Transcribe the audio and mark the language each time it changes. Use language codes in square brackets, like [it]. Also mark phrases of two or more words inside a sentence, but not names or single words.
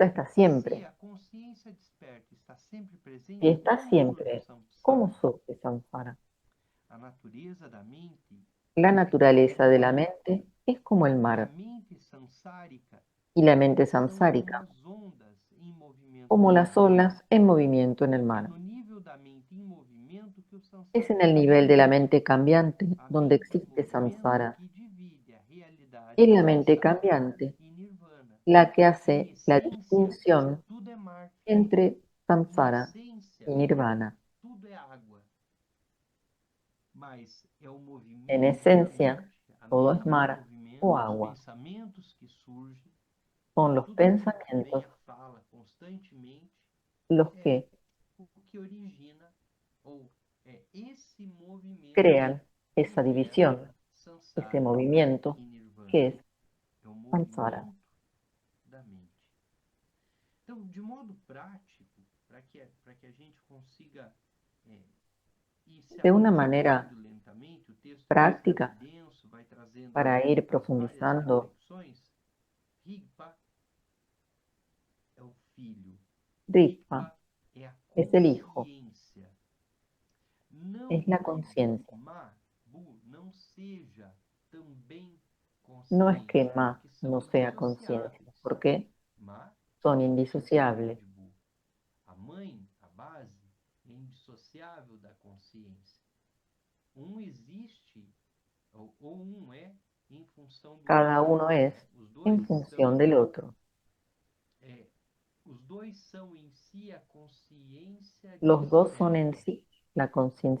[pt] é [es] está [pt] se [es] siempre. [pt] a consciência desperta está sempre presente, [es] Si está [pt] como surge o [es] siempre, ¿cómo [pt] samsara? [es] surge samsara? [pt] A natureza da mente [es] La [pt] é [es] naturaleza [pt] como [es] de [pt] o [es] la [pt] mar. [es] mente es como el [pt] E a [es] mar [pt] mente samsárica [es] y la mente [pt] são como [es] samsárica, [pt] as ondas em movimento [es] como [pt] no [es] las [pt] mar. [es] olas en movimiento en el [pt] É [es] mar. [pt] no nível da mente em movimento que o [es] Es [pt] samsara [es] en el nivel de la mente cambiante [pt] A [es] donde [pt] mente em [es] existe [pt] movimento [es] samsara. [pt] que divide a realidade [es] Es [pt] de [es] la mente [pt] samsara [es] cambiante [pt] e nirvana. [es] la que [pt] Em [es] hace la [pt] essência, [es] distinción [pt] tudo é mar. [es] entre [pt] Em [es] samsara [pt] essência, [es] y nirvana. [pt] tudo é água. Mas é o movimento [es] En [pt] da [es] esencia, [pt] mente, a [es] todo es [pt] mente em [es] mar [pt] movimento, o os [es] agua. [pt] pensamentos que surgem, [es] Son los [pt] tudo aquilo que vem [es] pensamientos [pt] à fala constantemente [es] los [pt] é [es] que [pt] o que origina, ou é esse movimento [es] crean [pt] que [es] esa [pt] gera [es] división, ese [pt] samsara [es] movimiento [pt] e nirvana. [es] que es [pt] É o [es] samsara. [pt] movimento da mente. Então, de modo prático, para que a gente consiga ir se [es] De una manera [pt] aprofundando lentamente, o texto é [es] práctica, [pt] bastante denso, vai trazendo [es] para ir [pt] as várias [es] profundizando, [pt] reflexões. Rigpa é o filho. [es] Rigpa [pt] é a [es] es el hijo, [pt] consciência. Não [es] es la [pt] que [es] conciencia. [pt] Ma, Bu, não seja também [es] No es que [pt] consciência, [es] Ma [pt] porque são [es] no sea conciencia, [pt] indissociáveis. [es] porque [pt] Ma [es] son [pt] é [es] indisociables. [pt] de Bu. A mãe, a base, é indissociável da consciência. Um existe, ou um é, em função do [es] Cada [pt] outro. [es] uno es [pt] Os [es] en [pt] dois [es] función [pt] são, [es] del otro. [pt] os dois são em si a consciência [es] Los dos son en [pt] desperta, [es] sí la conciencia [pt] consciência da [es] despierta [pt] vacuidade. [es] de la vacuidad.